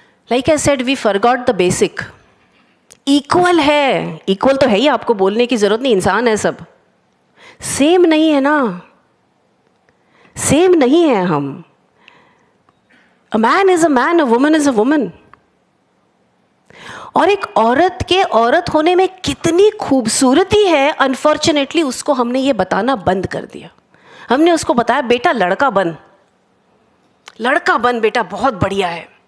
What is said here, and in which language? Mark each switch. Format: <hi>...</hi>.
<hi>Like I said, we forgot the basic. Equal है, equal तो है ही, आपको बोलने की जरूरत नहीं, इंसान है सब। सेम नहीं है ना, सेम नहीं है हम।</hi> <en>A man is a man, a woman is a woman.</en> <hi>और एक औरत के औरत होने में कितनी खूबसूरती है, अनफॉर्चुनेटली उसको हमने ये बताना बंद कर दिया। हमने उसको बताया बेटा लड़का बन, लड़का बन बेटा, बहुत बढ़िया है।</hi>